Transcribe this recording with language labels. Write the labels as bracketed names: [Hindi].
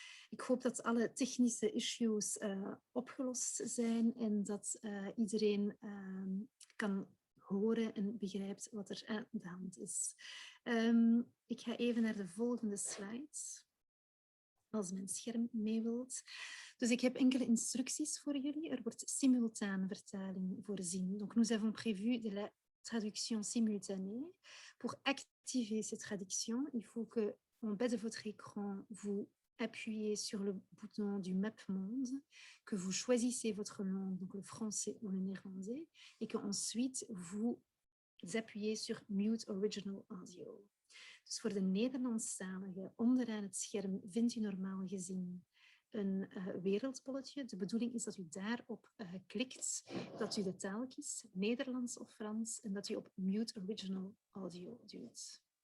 [Dutch] Ik hoop dat alle technische issues opgelost zijn en dat iedereen kan horen en begrijpt wat er aan de hand is. Ik ga even naar de volgende slides, als mijn scherm mee wilt. Dus ik heb enkele instructies voor jullie. Er wordt simultaan vertaling voorzien. [French] Donc nous avons prévu de la traduction simultanée. Pour activer cette traduction, il faut que en bas de votre écran, vous appuyez sur le bouton du Map Monde, que vous choisissez votre langue, donc le français ou le néerlandais, et qu'ensuite vous appuyez sur Mute Original Audio. [Dutch] Dus voor de Nederlandstalige, onderaan het scherm vindt u normaal gezien een wereldbolletje. De bedoeling is dat u daarop klikt, dat u de taal kiest, Nederlands of Frans, en dat u op Mute Original Audio duwt.